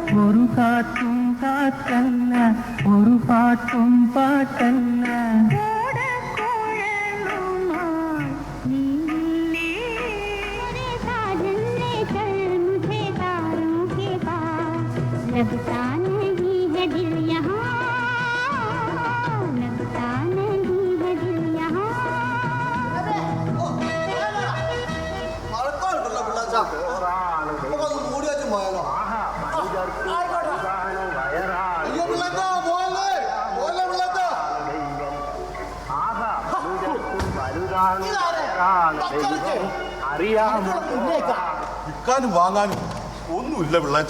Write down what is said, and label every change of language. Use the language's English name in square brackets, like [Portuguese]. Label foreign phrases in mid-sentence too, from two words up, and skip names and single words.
[Malayalam] ഒരു കാറ്റും കാറ്റല്ല, ഒരു പാട്ടും പാട്ടല്ല. [Hindi] लगता नहीं है दिल यहाँ, लगता नहीं है दिल यहाँ. [Malayalam] മഴക്കാലുണ്ടല്ലോ പിള്ളാച്ച, നമുക്കൊന്ന് മൂടി വെച്ച് പോയാലോ? അയ്യോ പിള്ളാച്ച, പോയല്ലേ പോയല്ലേ പിള്ളാച്ച. വിൽക്കാനും വാങ്ങാനും ഒന്നുമില്ല പിള്ളാച്ച.